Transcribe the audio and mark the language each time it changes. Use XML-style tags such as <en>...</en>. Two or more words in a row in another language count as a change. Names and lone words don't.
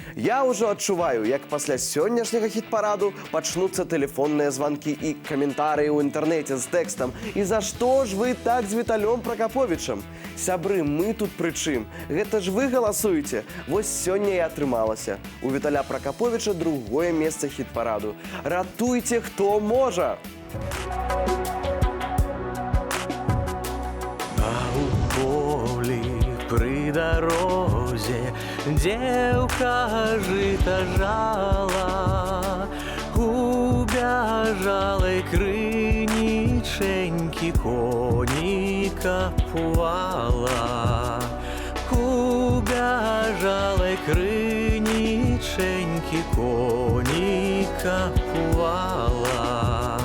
<be>Я ўжо адчуваю, як пасля сённяшняга хіт-параду пачнуцца тэлефонныя званкі і каментарыі ў інтэрнэце з тэкстам. І за што ж вы так з Віталём Пракаповічам? Сябры, мы тут пры чым? Гэта ж вы галасуеце. Вось сёння і атрымалася. У Віталя Пракаповіча другое месца хіт-параду. Ратуйце, хто можа! При дорозе девка жито жала, у бяжалой крыниченьки коника пувала, у бяжалой крыниченьки коника пувала.</be>